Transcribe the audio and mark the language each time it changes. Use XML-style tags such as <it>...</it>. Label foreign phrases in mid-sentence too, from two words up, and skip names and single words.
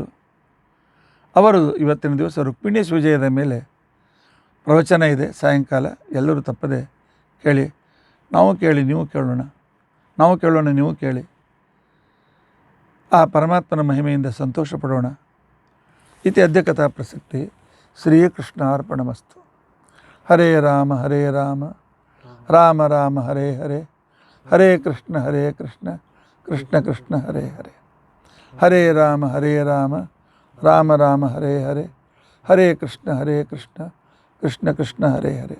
<kn>ಅವರು ಇವತ್ತಿನ ದಿವಸ ರುಕ್ಮಿಣೀಶ್ ವಿಜಯದ ಮೇಲೆ ಪ್ರವಚನ ಇದೆ ಸಾಯಂಕಾಲ. ಎಲ್ಲರೂ ತಪ್ಪದೆ ಕೇಳಿ. ನಾವು ಕೇಳಿ ನೀವು ಕೇಳೋಣ, ನಾವು ಕೇಳೋಣ ನೀವು ಕೇಳಿ. ಆ ಪರಮಾತ್ಮನ ಮಹಿಮೆಯಿಂದ ಸಂತೋಷ ಪಡೋಣ.</kn> <sa>ಇತಿ ಅದ್ಯ ಕಥಾ ಪ್ರಸಕ್ತಿ. ಶ್ರೀಕೃಷ್ಣಾರ್ಪಣಮಸ್ತು. ಹರೇ ರಾಮ ರಾಮ ರಾಮ ಹರೇ ಹರೇ, ಹರೇ ಕೃಷ್ಣ ಕೃಷ್ಣ ಕೃಷ್ಣ ಹರೇ ಹರೇ. ಹರೇ ರಾಮ ರಾಮ ರಾಮ ಹರೇ ಹರೇ, ಹರೇ ಕೃಷ್ಣ ಕೃಷ್ಣ ಕೃಷ್ಣ ಹರೇ ಹರೇ.</sa>